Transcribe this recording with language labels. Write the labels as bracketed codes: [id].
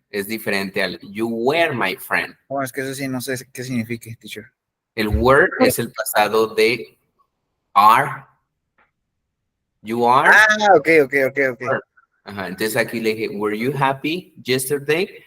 [es] Es diferente al [en] you were my friend. [es] Oh, es que eso sí no sé qué significa, teacher. El were es el pasado de are. [en] You are. [es] Ah, ok. Ajá, entonces aquí le dije, [en] were you happy yesterday?